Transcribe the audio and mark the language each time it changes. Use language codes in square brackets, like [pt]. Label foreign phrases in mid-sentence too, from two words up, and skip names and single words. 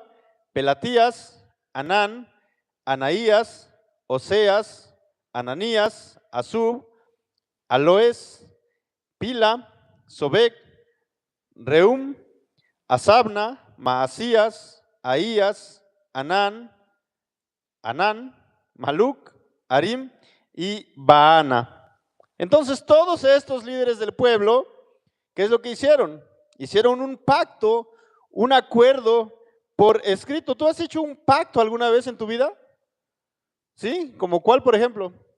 [es] Pelatías, Anán, Anaías, Oseas, Ananías, Asub, Aloes, Pila, Sobek, Reum, Asabna, Maasías, Ahías, Anán, Maluc, Arim y Baana. Entonces todos estos líderes del pueblo, ¿qué es lo que hicieron? Hicieron un pacto, un acuerdo por escrito. ¿Tú has hecho un pacto alguna vez en tu vida? ¿Sí? ¿Como cuál, por ejemplo?